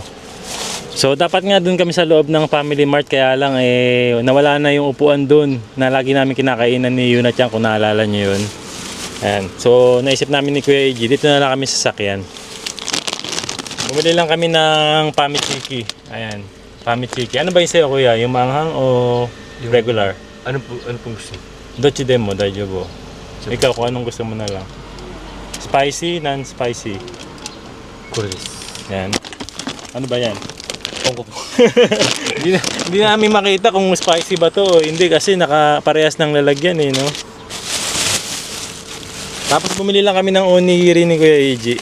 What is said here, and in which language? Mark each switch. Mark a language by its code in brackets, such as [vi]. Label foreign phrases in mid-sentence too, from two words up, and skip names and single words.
[tl] So dapat nga dun kami sa loob ng Family Mart, kaya lang nawala na yung upuan dun na lagi namin kinakainan ni Yuna Chan, kung naalala nyo yun. Ayan. So naisip namin ni Kuya AG, dito na lang kami sa sakyan. Bumili lang kami ng pamichiki. Ayan, pamichiki. Ano ba yung sa'yo, Kuya? Yung manghang o regular? Ano pong gusto? [ja] どっちでも、大丈夫. [tl] Ikaw, kung anong gusto mo na lang. [en] Spicy, non-spicy. Kuris. [tl] Yan. Ano ba yan? Hindi namin makita kung spicy ba to o hindi, kasi nakaparehas ng lalagyan no? Tapos bumili lang kami ng onigiri ni Kuya AG.